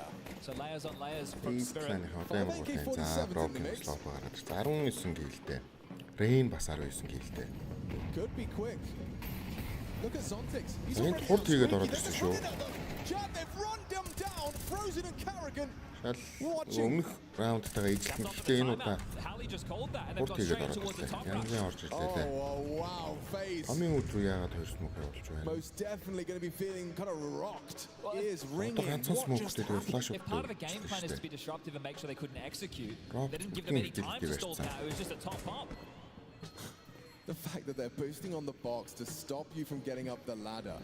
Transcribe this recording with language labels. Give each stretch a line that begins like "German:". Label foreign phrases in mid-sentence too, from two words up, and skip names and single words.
English: So layers on layers from Spirit. Could be quick. Look at Zontix. He's already they've run them down. Frozen and Kerrigan.
Mongolian: Өмнөх раундтайгаа ижилтэнтэй энэ удаа урт хийгээд ороод ирлээ. Янзын орж ирлээ дээ. Амийн өдрөө яагаад 2 смок явуулж байна?
English: Most definitely going to be feeling kind of rocked. Ears ringing. If part of the game plan is to be disruptive and make sure they couldn't execute, they didn't give them any time to stall now. It was just a top bomb. The fact that they're boosting on the box to stop you from getting up the ladder.